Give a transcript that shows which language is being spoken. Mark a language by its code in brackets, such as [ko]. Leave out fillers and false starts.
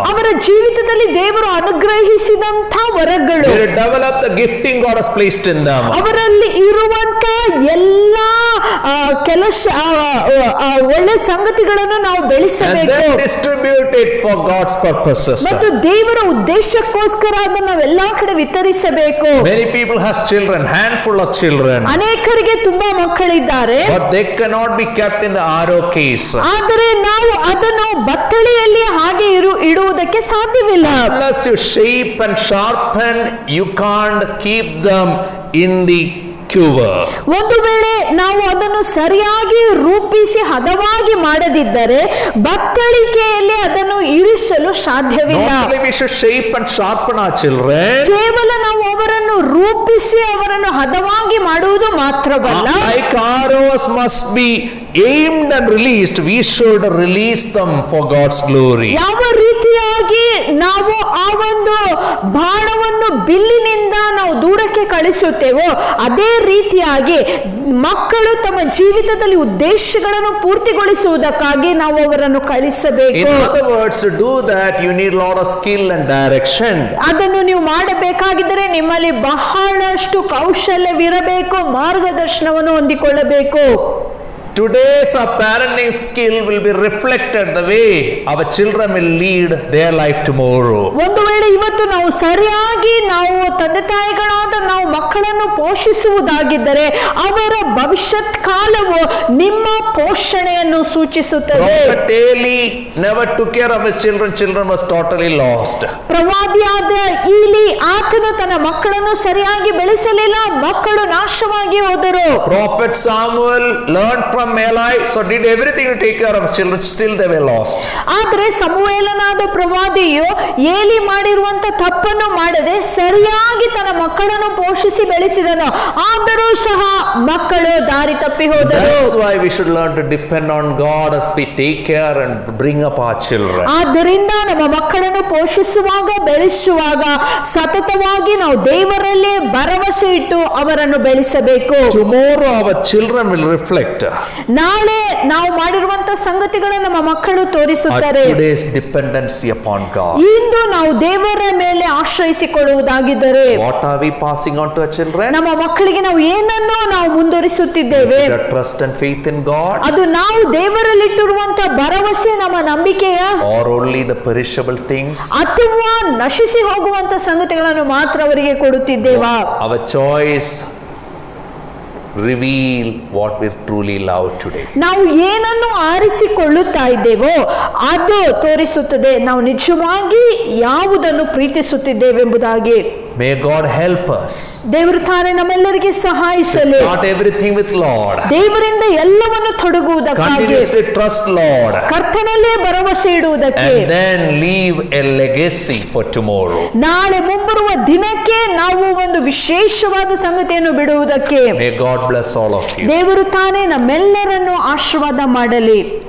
[kn] ಅವರ ಜೀವಿತದಲ್ಲಿ ದೇವರು ಅನುಗ್ರಹಿಸಿದಂಥ ವರಗಳು, [en] We develop the gifting God has placed in them. [kn] ಅವರಲ್ಲಿ ಇರುವಂತ ಎಲ್ಲ ಕೆಲಸ ಒಳ್ಳೆ ಸಂಗತಿಗಳನ್ನು ನಾವು [en] And [kn] ಬೆಳೆಸಬೇಕು [en] then distribute it for God's purposes. [kn] ಮತ್ತು ದೇವರ ಉದ್ದೇಶಕ್ಕೋಸ್ಕರ ಅದನ್ನು ಎಲ್ಲಾ ಕಡೆ ವಿತರಿಸಬೇಕು. [en] Many people has children, handful of children, [kn] ಅನೇಕರಿಗೆ ತುಂಬಾ ಮಕ್ಕಳಿದ್ದಾರೆ, [en] but they cannot be kept in the arrow case. [kn] ಆದರೆ ನಾವು ಅದನ್ನು ಬತ್ತಳಿಯಲ್ಲಿ ಹಾಗೆ ಇಡುವುದಕ್ಕೆ ಸಾಧ್ಯವಿಲ್ಲ. [en] Unless you shape and sharpen, you can't keep them in the quiver. [kn] ಒಂದು ವೇಳೆ ನಾವು ಅದನ್ನು ಸರಿಯಾಗಿ ರೂಪಿಸಿ ಹದವಾಗಿ ಮಾಡದಿದ್ದರೆ ಬತ್ತಳಿಕೆಯಲ್ಲಿ ಅದನ್ನು ಇರಿಸಲು ಸಾಧ್ಯವಿಲ್ಲ. [en] Not only we should shape and sharpen our children, [kn] ಕೇವಲ ನಾವು ಅವರನ್ನು ರೂಪಿಸಿ ಅವರನ್ನು ಹದವಾಗಿ ಮಾಡುವುದು ಮಾತ್ರವಲ್ಲ, [en] like arrows must be aimed and released, we should release them for God's glory. [kn] ಯಾವ ರೀತಿಯಾಗಿ ನಾವು ಆ ಒಂದು ಬಾಣವನ್ನು ಬಿಲ್ಲಿನಿಂದ ನಾವು ದೂರಕ್ಕೆ ಕಳಿಸುತ್ತೇವೋ ಅದೇ ರೀತಿಯಾಗಿ ಮಕ್ಕಳು ತಮ್ಮ ಜೀವಿತದಲ್ಲಿ ಉದ್ದೇಶಗಳನ್ನು ಪೂರ್ತಿಗೊಳಿಸುವುದಕ್ಕಾಗಿ ನಾವು ಅವರನ್ನು [en] In [kn] ಕಳಿಸಬೇಕು. [en] other words, to do that you need a lot of skill and direction. [kn] ಅದನ್ನು ನೀವು ಮಾಡಬೇಕಾಗಿದ್ದರೆ ನಿಮ್ಮಲ್ಲಿ ಬಹಳಷ್ಟು ಕೌಶಲ್ಯವಿರಬೇಕು, ಮಾರ್ಗದರ್ಶನವನ್ನು ಹೊಂದಿಕೊಳ್ಳಬೇಕು. [en] Today's our parenting skill will be reflected the way our children will lead their life tomorrow. [kn] ಒಂದು ವೇಳೆ ಇವತ್ತು ನಾವು ಸರಿಯಾಗಿ ನಾವು ತಂದೆ ತಾಯಿಗಳಾದ ನಾವು ಮಕ್ಕಳನ್ನು ಪೋಷಿಸುವುದಾಗಿದ್ದರೆ ಅವರ ಭವಿಷ್ಯತ್ ಕಾಲವು ನಿಮ್ಮ ಪೋಷಣೆಯನ್ನು ಸೂಚಿಸುತ್ತದೆ. [en] Prophet Eli never took care of his children. Children was totally lost. [kn] ಪ್ರವಾದಿಯಾದ ಈಲಿ ಆತನು ತನ್ನ ಮಕ್ಕಳನ್ನು ಸರಿಯಾಗಿ ಬೆಳೆಸಲಿಲ್ಲ, ಮಕ್ಕಳು ನಾಶವಾಗಿ ಹೋದರು. [en] Prophet Samuel learned from Eli, so did everything to take care of his children, still they were lost. [kn] ಆದ್ರೆ ಸಮುವೇಲನಾದ ಪ್ರವಾದಿಯು ಏಲಿ ಮಾಡಿರುವಂತ ತಪ್ಪನ್ನು ಮಾಡದೆ ಸರಿಯಾಗಿ ತನ್ನ ಮಕ್ಕಳನ್ನು ಪೋಷಿಸಿ ಬೆಳೆಸಿದನು, ಆದರೂ ಸಹ ಮಕ್ಕಳು ದಾರಿ ತಪ್ಪಿ ಹೋದರು. [en] That's why we should learn to depend on God as we take care and bring up our children. [kn] ಆದ್ದರಿಂದ ನಮ್ಮ ಮಕ್ಕಳನ್ನು ಪೋಷಿಸುವಾಗ ಬೆಳೆಸುವಾಗ ಸತತವಾಗಿ ನಾವು ದೇವರಲ್ಲೇ ಭರವಸೆ ಇಟ್ಟು ಅವರನ್ನು ಬೆಳೆಸಬೇಕು. [en] Tomorrow our children will reflect [kn] ನಾಳೆ ನಾವು ಮಾಡಿರುವಂತ ಸಂಗತಿಗಳನ್ನು ನಮ್ಮ ಮಕ್ಕಳು [en] our [kn] ತೋರಿಸುತ್ತಾರೆ. [en] today's dependency upon God. [kn] ಇಂದು ನಾವು ದೇವರ ಮೇಲೆ ಆಶ್ರಯಿಸಿಕೊಳ್ಳುವುದಾಗಿದ್ದರೆ [en] What are we passing on to our children? [kn] ನಮ್ಮ ಮಕ್ಕಳಿಗೆ ನಾವು ಏನನ್ನು ನಾವು ಮುಂದುವರಿಸುತ್ತಿದ್ದೇವೆ? [en] Is it a trust and faith in God, [kn] ಅದು ನಾವು ದೇವರಲ್ಲಿಟ್ಟಿರುವಂತ ಭರವಸೆ, ನಮ್ಮ ನಂಬಿಕೆಯ, [en] or only the perishable things? [kn] ಅಥವಾ ನಶಿಸಿ ಹೋಗುವಂತ ಸಂಗತಿಗಳನ್ನು ಮಾತ್ರ ಅವರಿಗೆ ಕೊಡುತ್ತಿದ್ದೇವಾ? [en] Our choice reveal what we truly love today. [kn] ನಾವು ಏನನ್ನು ಆರಿಸಿಕೊಳ್ಳುತ್ತಾ ಇದ್ದೇವೋ ಅದು ತೋರಿಸುತ್ತದೆ ನಾವು ನಿಜವಾಗಿ ಯಾವುದನ್ನು ಪ್ರೀತಿಸುತ್ತಿದ್ದೇವೆಂಬುದಾಗಿ. [en] May God help us. [kn] ದೇವರು ತಾನೇ ನಮ್ಮೆಲ್ಲರಿಗೆ ಸಹಾಯಿಸಲಿ. [en] Start everything with Lord. [kn] ದೇವರಿಂದ ಎಲ್ಲವನ್ನು ತೊಡಗುವುದಕ್ಕಾಗಿ [en] Continuously trust Lord. [kn] ಕರ್ತನಲ್ಲೇ ಭರವಸೆ ಇಡುವುದಕ್ಕೆ. [en] And then leave a legacy for tomorrow. [kn] ನಾಳೆ ಮುಂಬರುವ ದಿನಕ್ಕೆ ನಾವು ಒಂದು ವಿಶೇಷವಾದ ಸಂಗತಿಯನ್ನು ಬಿಡುವುದಕ್ಕೆ. [en] May God bless all of you. [kn] ದೇವರು ತಾನೇ ನಮ್ಮೆಲ್ಲರನ್ನು ಆಶೀರ್ವಾದ ಮಾಡಲಿ.